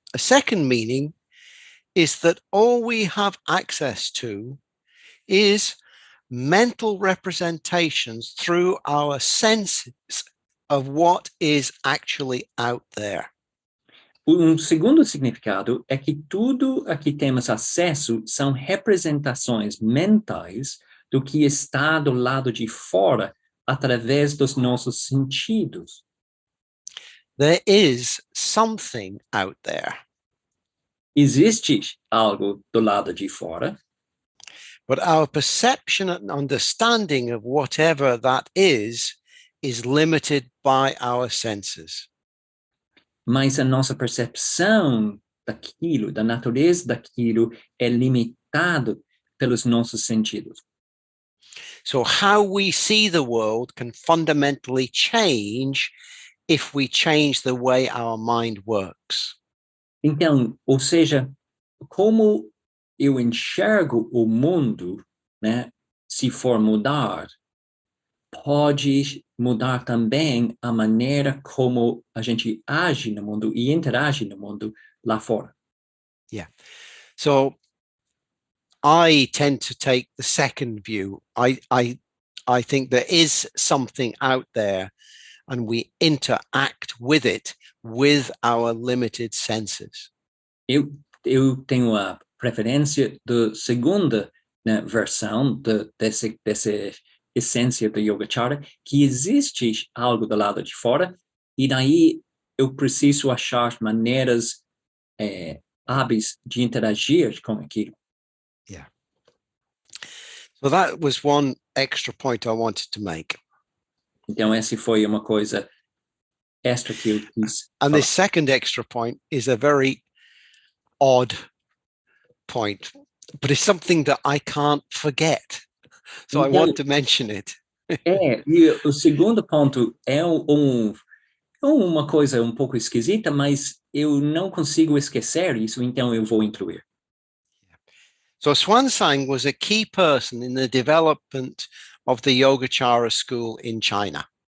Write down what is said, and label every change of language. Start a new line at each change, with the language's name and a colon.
English: A second meaning is that all we have access to is mental representations through our senses of what is actually out there.
Portuguese: Segundo significado é que tudo a que temos acesso são representações mentais do que está do lado de fora através dos nossos sentidos.
English: There is something out there.
Portuguese: Existe algo do lado de fora,
English: but our perception and understanding of whatever that is limited by our senses.
Portuguese: mas a nossa percepção daquilo, da natureza daquilo, é limitado pelos nossos sentidos.
English: So how we see the world can fundamentally change if we change the way our mind works.
Portuguese: Então, ou seja, como eu enxergo o mundo, né, se for mudar, pode mudar também a maneira como a gente age no mundo e interage no mundo lá fora.
English: Yeah. So I tend to take the second view. I think there is something out there and we interact with it with our limited senses.
Portuguese: Eu tenho a preferência da segunda, né, versão dessa essência do Yogacara, que existe algo do lado de fora, e daí eu preciso achar maneiras hábeis de interagir com aquilo.
English: Yeah. So that was one extra point I wanted to make.
Portuguese: Então, essa foi uma coisa extra que eu quis
English: And
Portuguese: falar.
English: this second extra point is a very odd point, but it's something that I can't forget. So I
Portuguese: Então,
English: want to mention it.
Portuguese: e o segundo ponto é uma coisa um pouco esquisita, mas eu não consigo esquecer isso, então eu vou incluir.
English: So Xuanzang was a key person in the development of the Yogacara school in China.